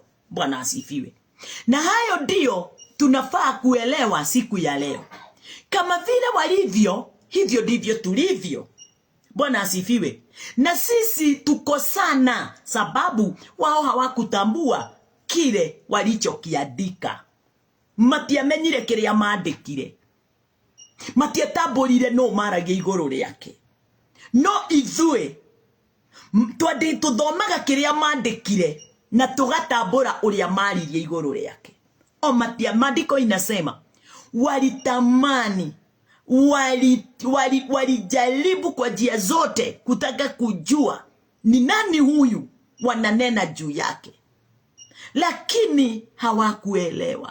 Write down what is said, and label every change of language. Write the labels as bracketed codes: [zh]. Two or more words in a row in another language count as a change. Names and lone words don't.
[sw] Bwana asifiwe. Na hayo ndio tunafaa kuelewa siku ya leo. Kama vile walivyo, hivyo ndivyo tulivyo. Bwana asifiwe. Na sisi tuko sana sababu wao hawakutambua kile walichokiandika. [ki] Matiamenyire kiria maandikire. Matiatamburire no maragia iguru riake. No ithue twandi tuthomaga kiria maandikire na tugatambura uria maririe iguru riake. [sw] O maandiko inasema walitamani, walijaribu kwa njia zote kutaka kujua ni nani huyu wananena juu yake, lakini hawakuelewa.